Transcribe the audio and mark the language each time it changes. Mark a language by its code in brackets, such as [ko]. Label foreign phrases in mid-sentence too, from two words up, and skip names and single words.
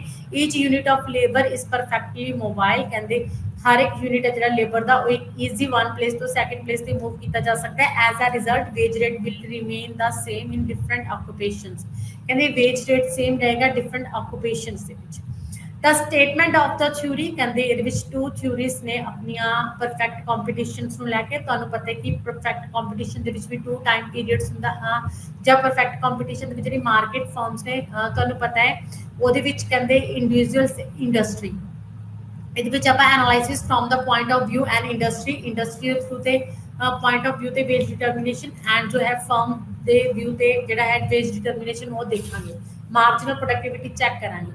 [en] each unit of labour is perfectly mobile, [pa] ਕਹਿੰਦੇ ਹਰ ਇੱਕ ਯੂਨਿਟ ਹੈ ਜਿਹੜਾ ਲੇਬਰ ਦਾ ਉਹ ਇੱਕ [en] easy one place [pa] ਤੋਂ [en] second place [pa] ਤੇ ਮੂਵ ਕੀਤਾ ਜਾ ਸਕਦਾ ਹੈ। [en] as a result wage rate will remain the same in different occupations, [pa] ਕਹਿੰਦੇ ਵੇਜ ਰੇਟ ਸੇਮ ਰਹੇਗਾ ਡਿਫਰੈਂਟ ਆਕੂਪੇਸ਼ਨਸ ਦੇ ਵਿੱਚ। [en] The statement of the theory, [pa] ਕਹਿੰਦੇ ਇਹਦੇ ਵਿੱਚ [en] two theories [pa] ਨੇ ਆਪਣੀਆਂ [en] perfect competitions [pa] ਨੂੰ ਲੈ ਕੇ। ਤੁਹਾਨੂੰ ਪਤਾ ਹੈ ਕਿ [en] perfect competition [pa] ਦੇ ਵਿੱਚ ਵੀ [en] two time periods [pa] ਹੁੰਦਾ ਹਾਂ, ਜਾਂ [en] perfect competition [pa] ਦੇ ਵਿੱਚ ਜਿਹੜੀ [en] market firms [pa] ਨੇ ਤੁਹਾਨੂੰ ਪਤਾ ਹੈ ਉਹਦੇ ਵਿੱਚ ਕਹਿੰਦੇ [en] individuals industry. [pa] ਇਹਦੇ ਵਿੱਚ ਆਪਾਂ [en] analysis from the point of view and industry [pa] ਦੇ ਥਰੂ ਤੇ [en] point of view [pa] ਤੇ [en] wage determination and [pa] ਜੋ ਹੈ ਫਰਮ ਦੇ ਵਿਊ ਤੇ ਜਿਹੜਾ ਹੈ [en] wage determination [pa] ਉਹ ਦੇਖਾਂਗੇ, [en] marginal productivity check [pa] ਕਰਾਂਗੇ।